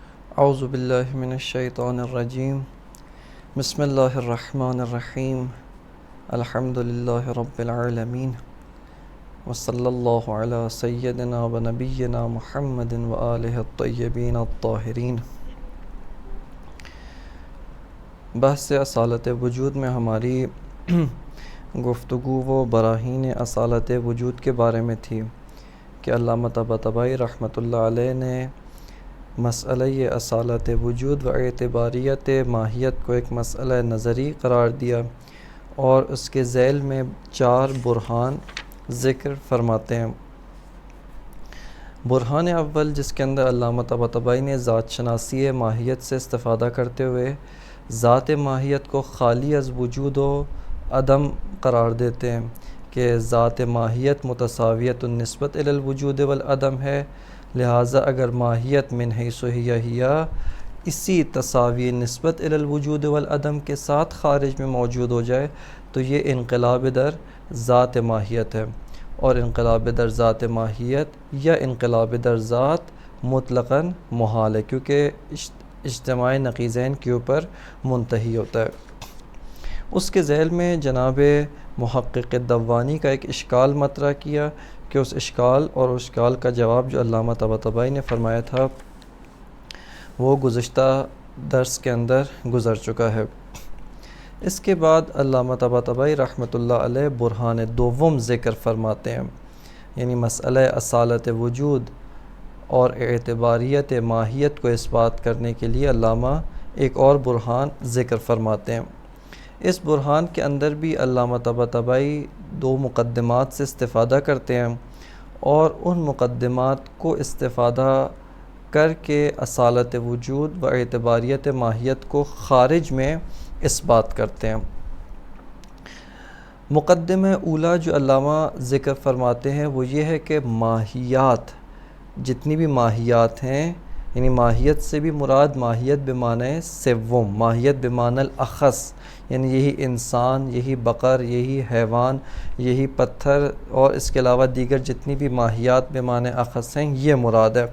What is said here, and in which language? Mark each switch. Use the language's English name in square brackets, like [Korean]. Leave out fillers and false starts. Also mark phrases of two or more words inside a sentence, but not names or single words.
[Arabic] اعوذ باللہ من الشیطان الرجیم بسم اللہ الرحمن الرحیم الحمد للہ رب العالمین وصلی اللہ علی سیدنا و نبینا محمد و آلہ الطیبین الطاہرین۔ [Urdu] بحث اصالت وجود میں ہماری گفتگو و براہین اصالت وجود کے بارے میں تھی کہ علامہ طباطبائی [Arabic] رحمۃ اللہ علیہ [Urdu] نے مسئلہ اصالت وجود و اعتباریت ماہیت کو ایک مسئلہ نظری قرار دیا اور اس کے ذیل میں 4 برہان ذکر فرماتے ہیں۔ برہان اول، جس کے اندر علامہ طباطبائی نے ذات شناسی ماہیت سے استفادہ کرتے ہوئے ذات ماہیت کو خالی از وجود و عدم قرار دیتے ہیں کہ ذات ماہیت [Arabic] متساویت النسبت الی الوجود والعدم [Urdu] ہے، لہٰذا اگر ماہیت [Arabic] من حیث ہی [Urdu] اسی تساوی [Arabic] نسبت الی الوجود والعدم [Urdu] کے ساتھ خارج میں موجود ہو جائے تو یہ انقلاب در ذات ماہیت ہے، اور انقلاب در ذات ماہیت یا انقلاب در ذات مطلقاً محال ہے کیونکہ اجتماع نقیضین کے اوپر منتہی ہوتا ہے۔ اس کے ذیل میں جناب محقق دوانی کا ایک اشکال مطرح کیا کہ اس اشکال کا جواب جو علامہ طباطبائی نے فرمایا تھا وہ گزشتہ درس کے اندر گزر چکا ہے۔ اس کے بعد علامہ طباطبائی [Arabic] رحمۃ اللہ علیہ [Urdu] برہان دوم ذکر فرماتے ہیں، یعنی مسئلہ اصالت وجود اور اعتباریت ماہیت کو اس بات کرنے کے لیے علامہ ایک اور برہان ذکر فرماتے ہیں۔ اس برہان کے اندر بھی علامہ طباطبائی 2 مقدمات سے استفادہ کرتے ہیں اور ان مقدمات کو استفادہ کر کے اصالت وجود و اعتباریت ماہیت کو خارج میں اس بات کرتے ہیں۔ مقدمہ اولا جو علامہ ذکر فرماتے ہیں وہ یہ ہے کہ ماہیات، جتنی بھی ماہیات ہیں، یعنی ماہیت سے بھی مراد ماہیت بمعنی سوم، ماہیت [Arabic] بمعنی الاخص، [Urdu] یعنی یہی انسان، یہی بقر، یہی حیوان، یہی پتھر اور اس کے علاوہ دیگر جتنی بھی ماہیات بمعنی اخص ہیں یہ مراد ہے۔